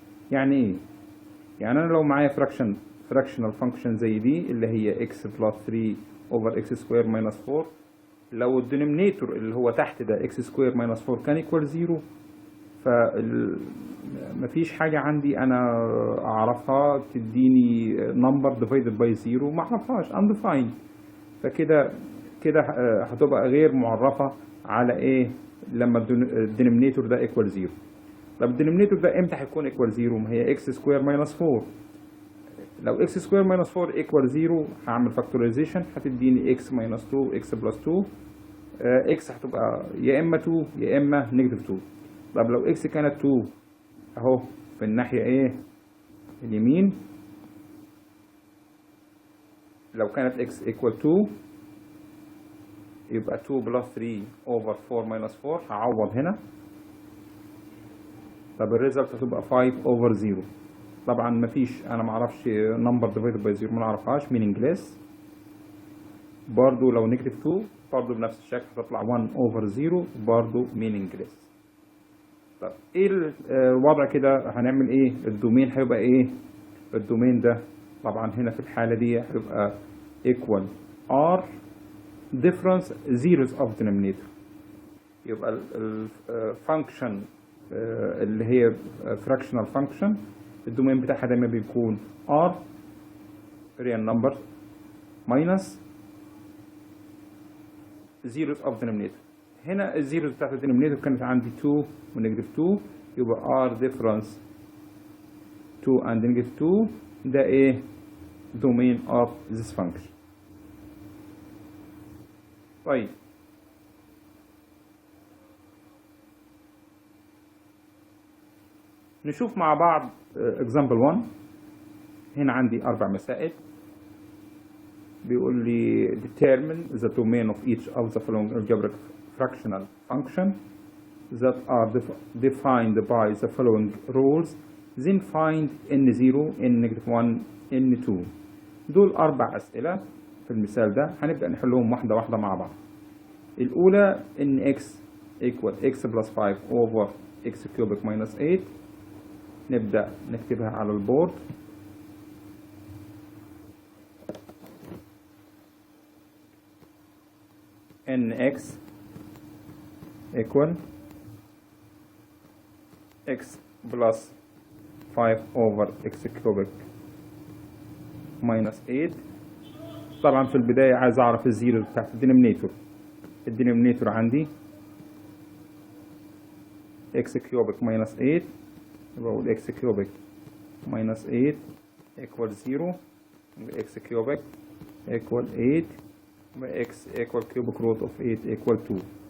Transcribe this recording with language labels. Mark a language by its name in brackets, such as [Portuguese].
[Arabic] يعني ايه؟ يعني انا لو معايا [English] fractional function [Arabic] زي دي اللي هي [English] x plus 3 over x square minus 4، [Arabic] لو الدينومينيتور اللي هو تحت ده [English] x square minus 4 [Arabic] كان [English] equal 0، [Arabic] فمفيش حاجة عندي أنا أعرفها تديني [English] number divided by 0، [Arabic] ما أعرفهاش undefined. فكده هتبقى غير معرفة على إيه لما الدينومينيتور ده [English] equal 0. [Arabic] طب الدينومينيتور ده إمتى هيكون [English] equal 0؟ [Arabic] ما هي [English] x square minus 4. [Arabic] لو [English] x square minus 4 equal 0 هعمل factorization هتديني x minus 2 x plus 2. [Arabic] x هتبقى يا إما 2 يا إما negative 2. طب لو x كانت 2 اهو في الناحية ايه اليمين، لو كانت [English] x equal 2 [Arabic] يبقى [English] 2 plus 3 over 4 minus 4 [Arabic] هعوض هنا. طب الريزلت هتبقى [English] 5 over 0. [Arabic] طبعا مفيش، انا معرفش [English] number divided by 0 [Arabic] ما نعرفهاش meaningless. برضو لو negative 2 برضو بنفس الشكل هتطلع [English] 1 over 0 [Arabic] برضو meaningless. طب ايه الوضع كده؟ هنعمل ايه؟ الدومين هيبقى ايه؟ الدومين ده طبعا هنا في الحالة دي هيبقى [English] equal r difference zeros of denominator. [Arabic] يبقى الفانكشن اللي هي [English] fractional function [Arabic] الدومين بتاعها دايما بيكون [English] r real number minus zeros of denominator. [Arabic] هنا الزيروز بتاعت الدينومينيتور كانت عندي 2 ونيجاتيف 2، يبقى [English] r difference 2 and negative 2 [Arabic] ده ايه؟ [English] domain of this function. [Arabic] طيب نشوف مع بعض [English] example 1. [Arabic] هنا عندي 4 مسائل. بيقول لي [English] determine the domain of each of the following algebraic fractional function that are defined by the following rules, then find n0 n-1 n2. [Arabic] دول 4 أسئلة في المثال ده، هنبدأ نحلهم واحدة واحدة مع بعض. الأولى [English] nx equal x plus 5 over x cubic minus 8. [Arabic] نبدأ نكتبها على البورد. [English] nx equal x plus 5 over x cubic minus 8. [Arabic] طبعا في البداية عايز أعرف الزيرو بتاعت الدينومينيتور. الدينومينيتور عندي [English] x cubic minus 8، [Arabic] بقول [English] x cubic minus 8 equal 0، x cubic equal 8، x equal cubic root of 8 equal 2.